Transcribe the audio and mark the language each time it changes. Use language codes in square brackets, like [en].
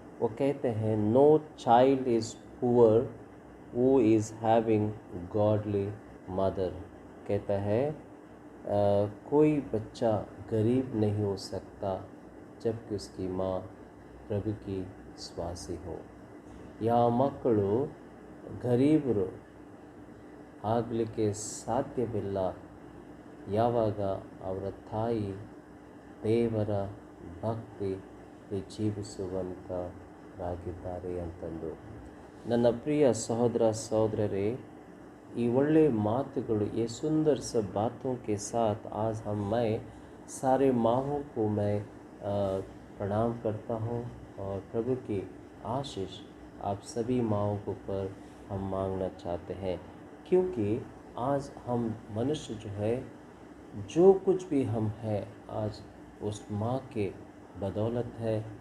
[hi] वो कहते हैं, [en] No child is poor who is having godly mother। [hi] कहता है कोई बच्चा गरीब नहीं हो सकता जबकि उसकी माँ प्रभु की विश्वासी हो। [kn] ಯಾವ ಮಕ್ಕಳು ಗರೀಬರು ಆಗಲಿಕ್ಕೆ ಸಾಧ್ಯವಿಲ್ಲ ಯಾವಾಗ ಅವರ ತಾಯಿ ದೇವರ ಭಕ್ತಿ ಜೀವಿಸುವಂತರಾಗಿದ್ದಾರೆ ಅಂತಂದು। ನನ್ನ ಪ್ರಿಯ ಸಹೋದರ ಸಹೋದರರೇ, [hi] ये [kn] ಒಳ್ಳೆ ಮಾತುಗಳು, [hi] ये सुंदर सब बातों के साथ आज मैं सारे माँओं को मैं प्रणाम करता हूँ और प्रभु की आशीष आप सभी माँओं के ऊपर हम मांगना चाहते हैं, क्योंकि आज हम मनुष्य जो है, जो कुछ भी हम हैं आज उस माँ के बदौलत है।